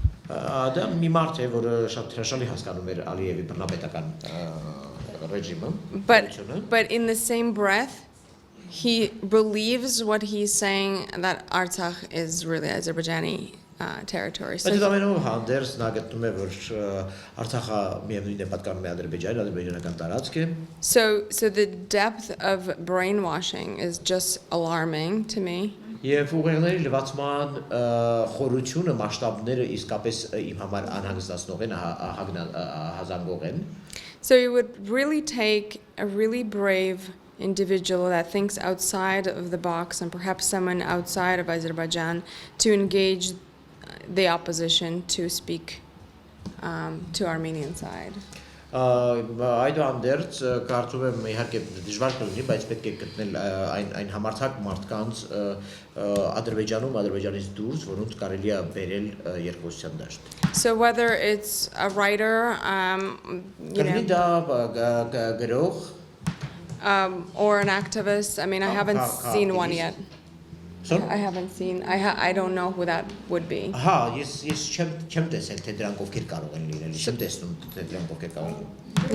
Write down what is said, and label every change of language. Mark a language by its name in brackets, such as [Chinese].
[Armenian] Դա մի մարդ է, որը շատ հրաշալի հասկանում էր Ալիևի բռնապետական regime. [English] But in the same breath, he believes what he's saying, that Artsakh is really Azerbaijani territory. So [Armenian] Բայց ամենով հանդերձ նա գտնում է, որ Արցախը միևնույն է պատկանում է Ադրբեջանին, ադրբեջանական տարածք է. [English] So the depth of brainwashing is just alarming to me. [Armenian] Եվ ուղեղների լվացման խորությունը, մասշտաբները իսկապես իմ համար անհանգստացնող են, հազանգող են. [English] So it would really take a really brave individual that thinks outside of the box, and perhaps someone outside of Azerbaijan, to engage the opposition to speak to Armenian side. [Armenian] Այդուհանդերձ կարծում եմ իհարկե դժվար կլինի, բայց պետք է գտնել այն համարձակ մարդկանց Ադրբեջանում, Ադրբեջանից դուրս, որոնց կարելի է բերել երկխոսության դաշտ. [English] So whether it's a writer, [Armenian] Կլինի դա գրող, [English] or an activist, I mean, I haven't seen one yet. Sorry? I haven't seen. I don't know who that would be. [Armenian] Հա, ես չեմ տեսել, թե դրանք ովքեր կարող են լինել, չեմ տեսնում, թե դրանք ովքեր կարող են։